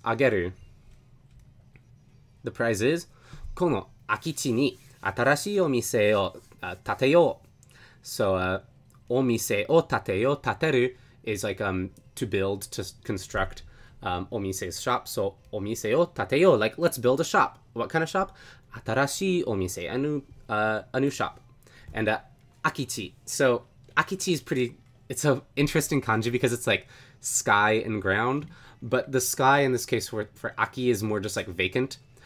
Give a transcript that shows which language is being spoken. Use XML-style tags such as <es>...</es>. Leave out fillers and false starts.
<ja>Ageru.</ja> <en>The prize is</en> <ja>この空き地に新しいお店を建てよう. So お店を建てよう.</ja> <en>建てる is like to build, to construct. お店 is shop. So</en> <ja>お店を建てよう.</ja> <en>Like let's build a shop. What kind of shop?</en> <ja>新しいお店.</ja> <en>A new shop. And akichi. So akichi is pretty, it's an interesting kanji because it's like sky and ground, but the sky in this case for aki is more just like vacant.</en>